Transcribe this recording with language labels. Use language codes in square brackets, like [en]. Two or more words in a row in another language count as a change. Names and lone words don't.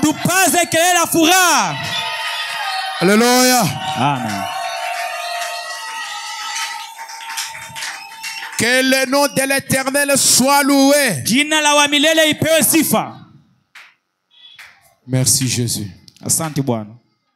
[sw] Tupaze kelele la furaha. [fr] Alléluia. Amen. Que le nom de l'Éternel soit loué. [sw] Jina la wa milele ipewe sifa. [fr] Merci Jésus. [sw] Asante Bwana.